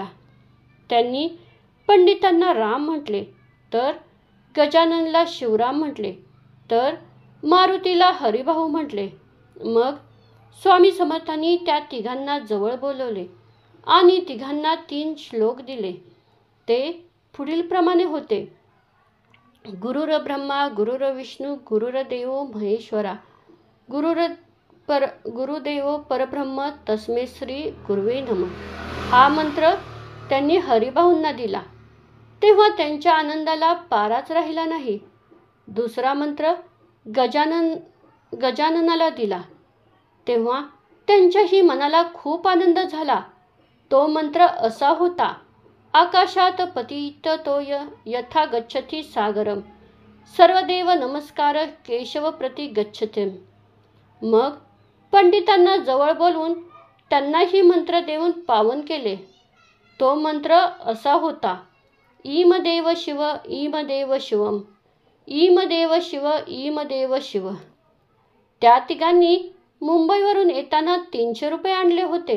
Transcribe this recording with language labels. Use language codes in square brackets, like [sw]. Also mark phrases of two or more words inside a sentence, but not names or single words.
[mr] त्यांनी पंडितांना राम म्हटले तर गजाननला शिवराम म्हटले तर मारुतीला हरिभाऊ म्हटले. मग स्वामी समर्थांनी त्या तिघांना जवळ बोलवले आणि तिघांना 3 श्लोक दिले. ते पुढीलप्रमाणे होते. [sa] गुरुर ब्रह्मा गुरुर विष्णू गुरुर्देवो महेश्वरा गुरुदेवो परब्रह्म तस्मै श्री गुरुवे नमः. [mr] हा मंत्र त्यांनी हरिभाऊंना दिला तेव्हा त्यांच्या आनंदाला पाराच राहिला नाही. दुसरा मंत्र गजाननाला दिला तेव्हा त्यांच्याही मनाला खूप आनंद झाला. तो मंत्र असा होता. [sa] आकाशात पतिततोय यथा गच्छति सागरम सर्वदेव नमस्कार केशव प्रति गच्छते. [mr] मग पंडितांना जवळ बोलवून त्यांनाही मंत्र देऊन पावन केले. तो मंत्र असा होता. [sa] ईम देव शिव ईम देव शिवम ईम देव शिव ईम देव शिव. [mr] त्या तिघांनी मुंबईवरून येताना 300 रुपये आणले होते.